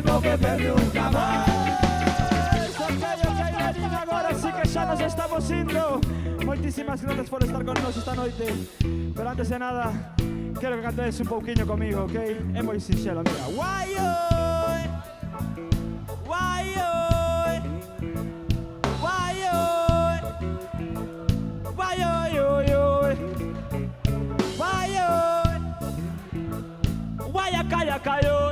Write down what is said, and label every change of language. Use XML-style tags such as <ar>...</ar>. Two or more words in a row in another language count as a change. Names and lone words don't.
<gl>beber nunca máis. Verín, agora sí que xa nos estamos indo. Moitísimas grazas por estar con nos esta noite. Pero antes de nada, quero que cantedes un pouquiño comigo, ok? É moi sinxelo, mira. Why oi? Why oi? Why oi? Why oi oi oi? Why oi? Why a calla oi?</gl>